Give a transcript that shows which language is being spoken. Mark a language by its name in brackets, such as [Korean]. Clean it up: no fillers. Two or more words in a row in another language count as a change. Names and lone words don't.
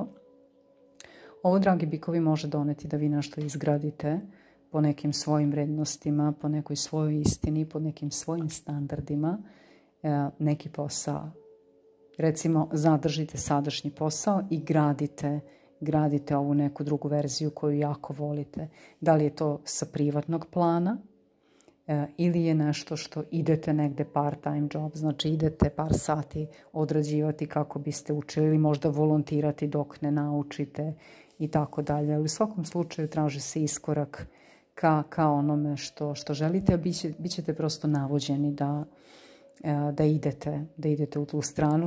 [Serbian] Ovo, dragi bikovi, može doneti da vi nešto izgradite po nekim svojim vrednostima, po nekoj svojoj istini, po nekim svojim standardima, neki posao. Recimo, zadržite sadašnji posao i gradite ovu neku drugu verziju koju jako volite. Da li je to sa privatnog plana ili je nešto što idete negde [English] part-time job, [Serbian] znači idete par sati odrađivati kako biste učili ili možda volontirati dok ne naučite i tako dalje. U svakom slučaju traži se iskorak ka onome što želite, a bit ćete prosto navođeni da idete u tu stranu.